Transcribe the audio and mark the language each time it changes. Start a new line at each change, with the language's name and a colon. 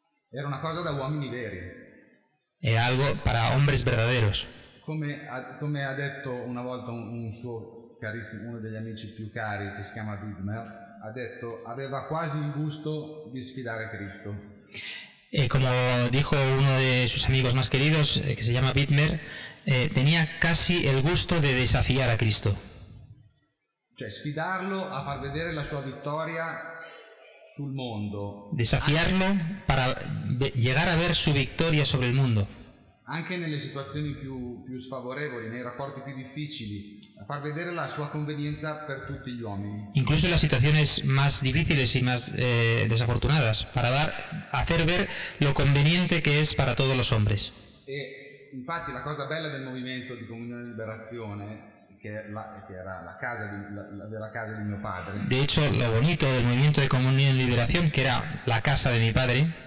Italian: Era una cosa da uomini veri.
Spanish: Era algo para hombres verdaderos.
Italian: Come ha detto una volta un suo carissimo, uno degli amici più cari, che si chiama Widmer, ha detto aveva quasi il gusto di sfidare Cristo.
Spanish: Como dijo uno de sus amigos más queridos, que se llama Widmer, tenía casi el gusto de desafiar a Cristo.
Italian: Cioè sfidarlo a far vedere la sua vittoria sul mondo.
Spanish: Desafiarlo para llegar a ver su victoria sobre el mundo.
Italian: Anche nelle situazioni più sfavorevoli, nei rapporti più difficili, a far vedere la sua convenienza per tutti gli uomini.
Spanish: Incluso en las situaciones más difíciles y más desafortunadas, para hacer ver lo conveniente que es para todos los hombres.
Italian: E infatti la cosa bella del movimento di Comunione e Liberazione, che era la casa di mio padre.
Spanish: De hecho, lo bonito del movimiento de Comunión y Liberación, que era la casa de mi padre,